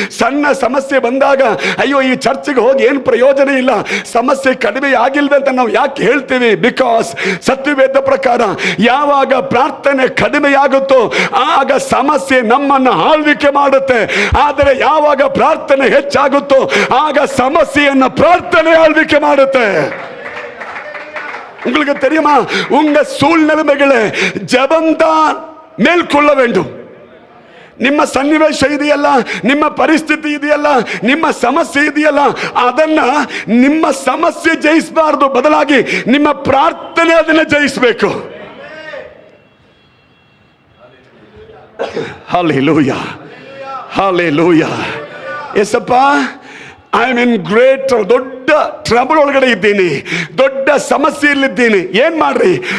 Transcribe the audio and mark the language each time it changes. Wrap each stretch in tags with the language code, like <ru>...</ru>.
<kn>ಸಣ್ಣ ಸಮಸ್ಯೆ ಬಂದಾಗ ಅಯ್ಯೋ ಈ ಚರ್ಚಿಗೆ ಹೋಗಿ ಏನು ಪ್ರಯೋಜನ ಇಲ್ಲ, ಸಮಸ್ಯೆ ಕಡಿಮೆ ಆಗಿಲ್ವೇ ಅಂತ ನಾವು ಯಾಕೆ ಹೇಳ್ತೀವಿ? ಬಿಕಾಸ್ ಸತ್ಯವೇದ ಪ್ರಕಾರ ಯಾವಾಗ ಪ್ರಾರ್ಥನೆ ಕಡಿಮೆಯಾಗುತ್ತೋ ಆಗ ಸಮಸ್ಯೆ ನಮ್ಮನ್ನು ಆಳ್ವಿಕೆ ಮಾಡುತ್ತೆ. ಆದರೆ ಯಾವಾಗ ಪ್ರಾರ್ಥನೆ ಹೆಚ್ಚಾಗುತ್ತೋ ಆಗ ಸಮಸ್ಯೆಯನ್ನು ಪ್ರಾರ್ಥನೆ ಆಳ್ವಿಕೆ ಮಾಡುತ್ತೆ.</kn> <ta>உங்களுக்கு தெரியுமா? உங்க சூழ்நிலைகளை ஜெபம்தான் மேற்கொள்ள வேண்டும்.</ta> <kn>ನಿಮ್ಮ ಸನ್ನಿವೇಶ ಇದೆಯಲ್ಲ, ನಿಮ್ಮ ಪರಿಸ್ಥಿತಿ ಇದೆಯಲ್ಲ, ನಿಮ್ಮ ಸಮಸ್ಯೆ ಇದೆಯಲ್ಲ, ಅದನ್ನ ನಿಮ್ಮ ಸಮಸ್ಯೆ ಜಯಿಸಬಾರ್ದು, ಬದಲಾಗಿ ನಿಮ್ಮ ಪ್ರಾರ್ಥನೆ ಅದನ್ನ ಜಯಿಸಬೇಕು. Hallelujah, hallelujah. Yesappa,</kn> <en>I am in great,</en> <kn>ದೊಡ್ಡ ಟ್ರಬಲ್ ಒಳಗಡೆ ಇದ್ದೀನಿ, ದೊಡ್ಡ ಸಮಸ್ಯೆಯಲ್ಲಿದ್ದೀನಿ. ಏನ್ ಮಾಡ್ರಿ?</kn>